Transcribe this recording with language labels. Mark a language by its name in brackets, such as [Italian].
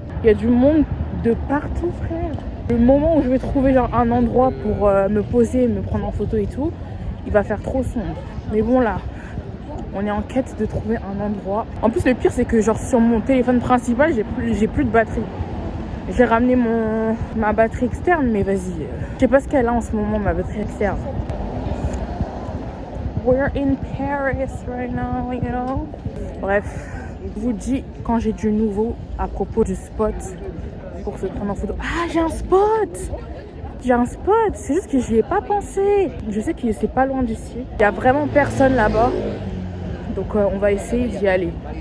[French] Il y a du monde de partout frère. Le moment où je vais trouver genre un endroit pour me poser, me prendre en photo et tout, il va faire trop sombre. Mais bon là... on est en quête de trouver un endroit. En plus, le pire, c'est que genre sur mon téléphone principal, j'ai plus de batterie. J'ai ramené ma batterie externe, mais vas-y. Je sais pas ce qu'elle a en ce moment, ma batterie externe. [English] we're in Paris right now, you know. [French] Bref, je vous dis quand j'ai du nouveau à propos du spot pour se prendre en photo. Ah, j'ai un spot! J'ai un spot, c'est juste que j'y ai pas pensé. Je sais que c'est pas loin d'ici. Il y a vraiment personne là-bas. Donc on va essayer d'y aller.